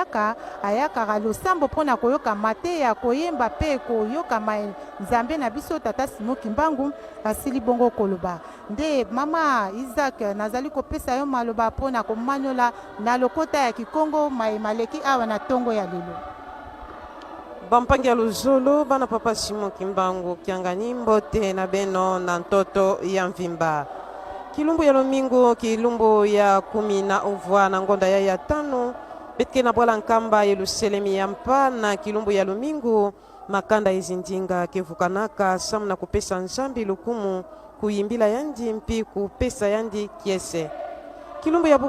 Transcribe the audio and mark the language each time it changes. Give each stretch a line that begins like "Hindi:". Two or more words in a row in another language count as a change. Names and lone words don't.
Lingala: ayaka losambo pona koyoka mateya koyemba pe koyoka Nzambe na biso tata Simoki Mbangu asili bongo koloba nde mama Isaac nazali kopesa yo maloba pona komanyola na lokota ya Kikongo maleki awa na tongo ya lelo.
Kituba (Democratic Republic of Congo): Bampangi ya luzulu bana papa Simoki Mbangu kiangani mbote na beno na ntoto ya mvimba kilumbu ya lomingo kilumbu ya 10 na uvwa na ngonda ya 5 betke na bwala nkamba Yerusalemi ya mpa na kilumbu ya lomingo makanda izindinga kevukanaka samu na kupesa nzambi lukumu kuyimbila yandi mpi kupesa yandi kiese kilumbu ya